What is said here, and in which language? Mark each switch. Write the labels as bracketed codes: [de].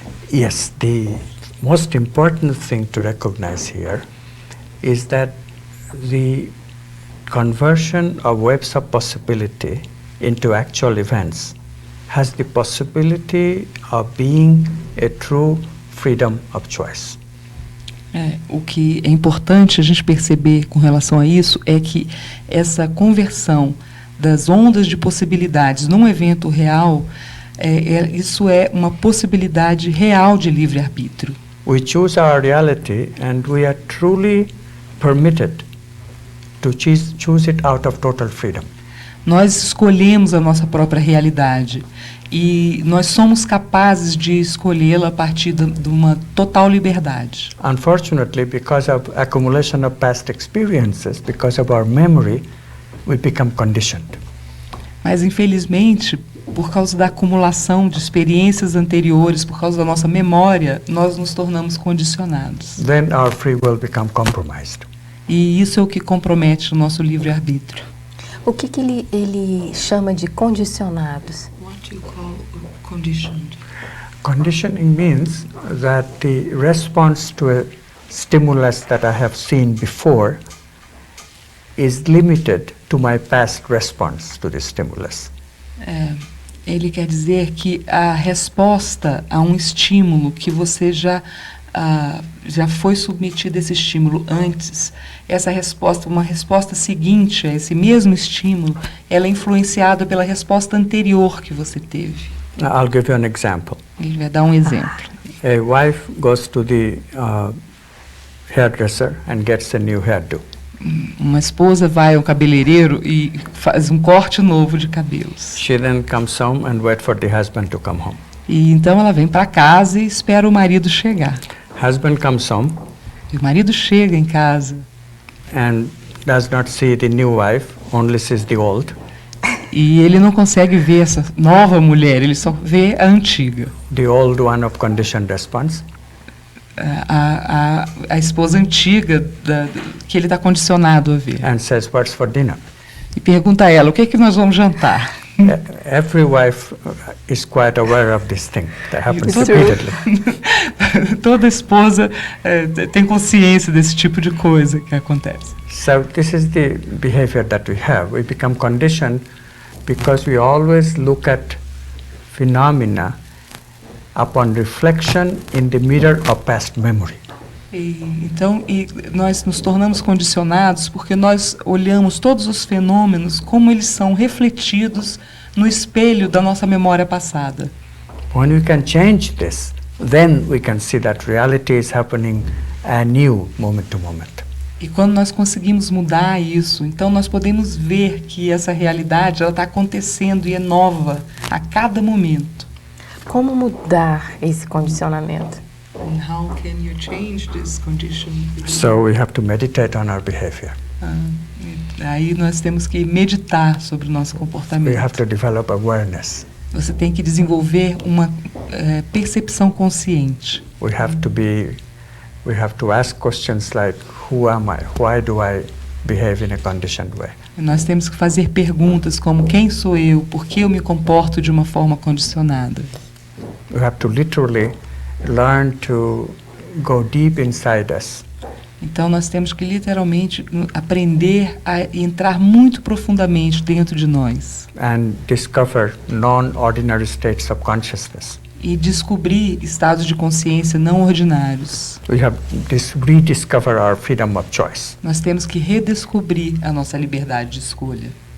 [en] Yes, the most important thing to recognize here is that the conversion of waves of possibility into actual events has the possibility of being a true freedom of choice. [pt] O que é importante a gente perceber com relação a isso é que essa conversão das ondas de possibilidades num evento real, isso é uma possibilidade real de livre-arbítrio. [en] We choose our reality and we are truly permitted to choose it out of total freedom. [pt] Nós escolhemos a nossa própria realidade e nós somos capazes de escolhê-la a partir de uma total liberdade. [en] Unfortunately, because of accumulation of past experiences, because of our memory, we become conditioned. [pt] Mas, infelizmente, por causa da acumulação de experiências anteriores, por causa da nossa memória, nós nos tornamos condicionados. [en] Then our free will become compromised. [pt] E isso é o que compromete o nosso livre-arbítrio. O que ele chama de condicionados? [en] What do you call conditioned? Conditioning means that the response to a stimulus that I have seen before is limited to my past response to the stimulus. [pt] Ele quer dizer que a resposta a um estímulo que você já foi submetido a esse estímulo antes, essa resposta, uma resposta seguinte a esse mesmo estímulo, ela é influenciada pela resposta anterior que você teve. [en] I'll give you an example. [pt] Ele vai dar um exemplo. [en] A wife goes to the hairdresser and gets a new hairdo. [pt] Uma esposa vai ao cabeleireiro e faz um corte novo de cabelos. [en] She then comes home and waits for the husband to come home. [pt] E então ela vem para casa e espera o marido chegar. [en] Husband comes home [pt] E o marido chega em casa [en] and does not see the new wife, only sees the old. [pt] e ele não consegue ver essa nova mulher, ele só vê a antiga. [en] The old one of conditioned response. [pt] A esposa antiga que ele está condicionado a ver. [en] And says, "What's for dinner?" [pt] E pergunta a ela, o que é que nós vamos jantar? [en] Every wife is quite aware of this thing that happens [pt] Isso. [en] repeatedly. [pt] Toda esposa tem consciência desse tipo de coisa que acontece. [en] So this is the behavior that we have. We become conditioned because we always look at phenomena upon reflection in the mirror of past memory. [pt] Então, nós nos tornamos condicionados porque nós olhamos todos os fenômenos como eles são refletidos no espelho da nossa memória passada. [en] When we can change this, then we can see that reality is happening anew, moment to moment. [pt] E quando nós conseguimos mudar isso, então nós podemos ver que essa realidade está acontecendo e é nova a cada momento. Como mudar esse condicionamento? [en] And how can you change this condition? So we have to meditate on our behavior. [pt] Aí nós temos que meditar sobre o nosso [en] We [pt] comportamento. [en] have to develop awareness. [pt] Você tem que desenvolver uma percepção consciente. [en] We have to ask questions like, who am I? Why do I behave in a conditioned way? [pt] Nós temos que fazer perguntas como quem sou eu, por que eu me comporto de uma forma condicionada. [en] We have to literally learn to go deep inside us [pt] Então nós temos que literalmente aprender a entrar muito profundamente dentro de nós [en] and discover non-ordinary states of consciousness. [pt] e descobrir estados de consciência não ordinários. [en] We have rediscover our freedom of choice. [pt] Nós temos que redescobrir a nossa liberdade de escolha.